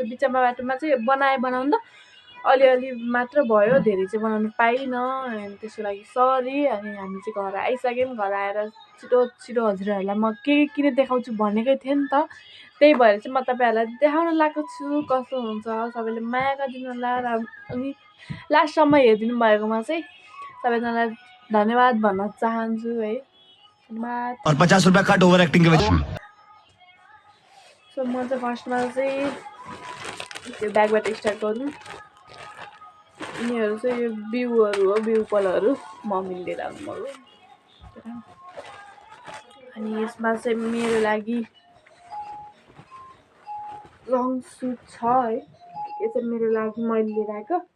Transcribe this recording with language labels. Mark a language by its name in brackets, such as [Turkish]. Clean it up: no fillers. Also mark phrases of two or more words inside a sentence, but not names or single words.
[Nepali] बिचमा बाटोमा चाहिँ बनाउनु त अलिअलि मात्र भयो धेरै चाहिँ बनाउनु पाइनँ अनि त्यसको लागि सरी अनि हामी चाहिँ घर आइसक्यौँ घर आएर छिटो हजुरहरूलाई म के किन देखाउँछु भनेकै थिएँ नि त त्यही भएर चाहिँ म तपाईँहरूलाई देखाउन लागेको छु कस्तो हुन्छ सबैले माया गरिदिनु होला र अनि लास्टसम्म हेरिदिनु भएकोमा चाहिँ सबैजनालाई धन्यवाद भन्न चाहन्छु है [Hindi] और 50 रुपया काट [English] over acting [Hindi] के वजह [Nepali] सो म चाहिँ फर्स्टमा चाहिँ त्यो ब्यागबाट स्टार्ट गर्नु यिनीहरू चाहिँ यो बिउहरू हो, बिउ पलहरू मम्मीले लिएर आउनुभयो। अनि यसमा चाहिँ मेरो लागि [English] long suit [Nepali] छ है, यो चाहिँ मेरो लागि मैले लिएर आएको।